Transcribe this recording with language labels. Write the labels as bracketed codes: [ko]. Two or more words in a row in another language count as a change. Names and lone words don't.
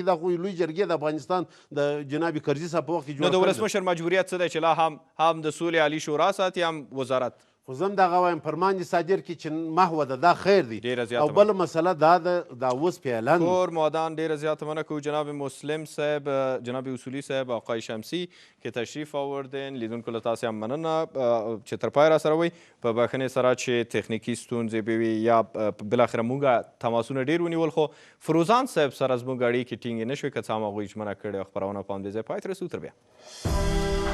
[ps] دا خو لوی جرګې د افغانستان د جناب کرزي صاحب په وخت کې نو د جوړ ولسمشر مجبوریت څه دی چې لا هم د سولې عالي شورا ساتي هم وزارت؟ خو زه هم دغه وایم فرمان دې صادر کړي چې محوه ده، دا خیر دی. ډېره زیاته او بله مسله دا ده، دا اوس په اعلان کور مادان ډېره زیاته مننه کوو جناب مسلم صاحب، جناب اصولي صاحب، [fa] آقای شمسی که تشریف آوردین. [ps] لیدونکو له تاسې هم مننه چې تر پای را سره وئ. په بښنې سره چې تخنیکي ستونزې به وي یا بالاخره موږ تماسونه ډېر ونیول، خو فروزان صاحب سره زموږ اړیکې ټینګې نه شوې. که څه هم هغوی ژمنه کړې خپرونه په همدې ځای پای ته رسوو. تر بیا